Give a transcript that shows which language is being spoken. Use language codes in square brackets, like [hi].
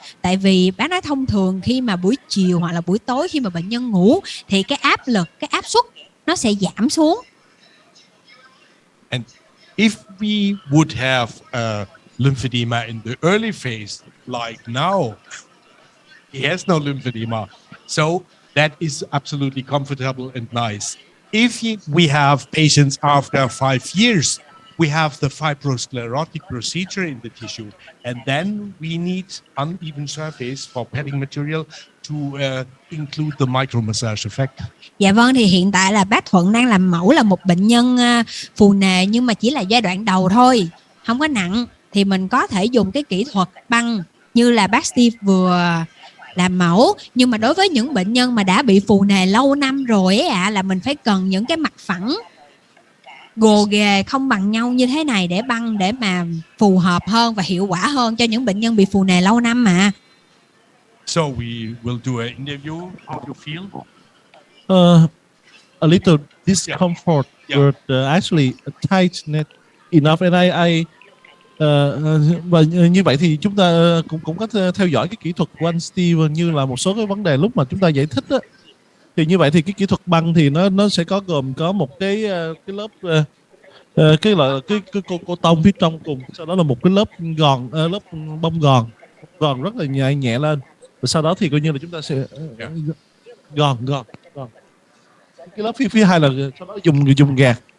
[vi] Tại vì bác nói thông thường khi mà buổi chiều hoặc là buổi tối khi mà bệnh nhân ngủ thì cái áp lực, cái áp suất nó sẽ giảm xuống. [en] And if we would have lymphedema in the early phase, like now, he has no lymphedema. So that is absolutely comfortable and nice. If we have patients after 5 years, we have the fibrosclerotic procedure in the tissue, and then we need uneven surface for padding material to include the micromassage effect. [vi] Dạ vâng, thì hiện tại là bác Thuận đang làm mẫu là một bệnh nhân phù nề nhưng mà chỉ là giai đoạn đầu thôi, không có nặng, thì mình có thể dùng cái kỹ thuật băng như là bác Steve vừa làm mẫu. Nhưng mà đối với những bệnh nhân mà đã bị phù nề lâu năm rồi là mình phải cần những cái mặt phẳng gồ ghề không bằng nhau như thế này để băng để mà phù hợp hơn và hiệu quả hơn cho những bệnh nhân bị phù nề lâu năm mà. [en] So we will do an interview. How you feel? A little discomfort, Yeah. but actually tight enough, and [vi] Và như vậy thì chúng ta cũng cũng có theo dõi cái kỹ thuật của anh Steve như là một số cái vấn đề lúc mà chúng ta giải thích đó. Thì như vậy thì cái kỹ thuật băng thì nó sẽ có gồm có một cái lớp cái là cái cô tông phía trong cùng, sau đó là một cái lớp gòn lớp bông gòn rất là nhẹ nhẹ lên, và sau đó thì coi như là chúng ta sẽ gòn gòn gòn cái lớp phía hai là sau đó dùng gạt.